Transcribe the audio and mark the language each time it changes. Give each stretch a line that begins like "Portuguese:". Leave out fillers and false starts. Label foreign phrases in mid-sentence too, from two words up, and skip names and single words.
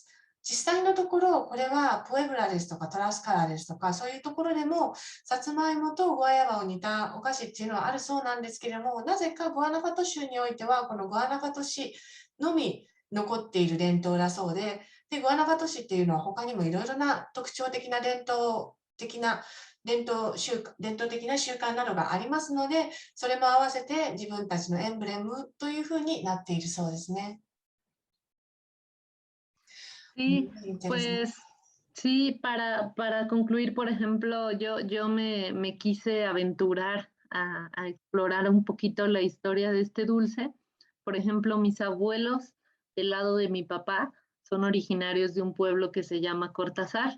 Japanese: 実際のところ、これはポエブラですとかトラスカラですとか、そういうところでも、さつまいもとグアヤバを似たお菓子っていうのはあるそうなんですけれども、なぜかグアナファト州においては、このグアナファト市のみ残っている伝統だそうで、グアナファト市っていうのは他にもいろいろな特徴的な伝統的な習慣などがありますので、それも合わせて自分たちのエンブレムというふうになっているそうですね。
Spanish: Sí, pues sí, para concluir, por ejemplo, yo me quise aventurar a explorar un poquito la historia de este dulce. Por ejemplo, mis abuelos, del lado de mi papá, son originarios de un pueblo que se llama Cortázar.